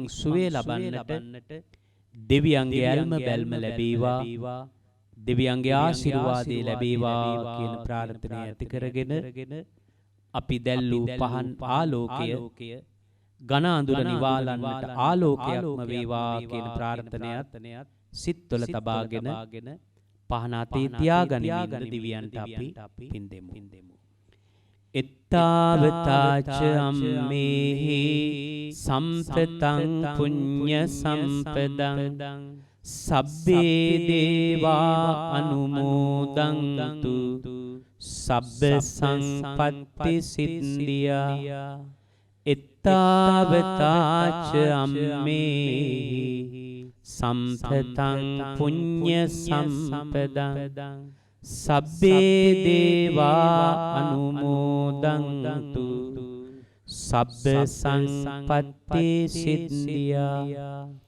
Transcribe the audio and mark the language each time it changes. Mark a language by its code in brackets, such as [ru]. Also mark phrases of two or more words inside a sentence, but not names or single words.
[si] සුවය ලබන්නට දෙවියන්ගේ ඇල්ම බැල්ම ලැබේවා දෙවියන්ගේ ආශිර්වාදය ලැබේවා කියන ප්‍රාර්ථනාව ඇති කරගෙන අපි දැල්ලූ පහන් ආලෝකය ඝන අඳුර නිවාලන්නට ආලෝකයක්ම වේවා කියන ප්‍රාර්ථනයත් සිත්වල තබාගෙන පහන අතේ තියාගනිමින් දිව්‍යයන්ට අපි පින් දෙමු. [pi] එත්තාවතාච අම්මේහි සම්පතං පුඤ්ඤ සම්පදං සබ්බේ දේවා අනුමෝදන්තු සබ්බ සංපත්ති සිද්ධියා. එත්තාවතාච අම්මේහි සම්පතං පුඤ්ඤ සම්පදං සබ්බේ දේවා අනුමෝදන්තු සබ්බ සංපත්ති සිද්ධියා.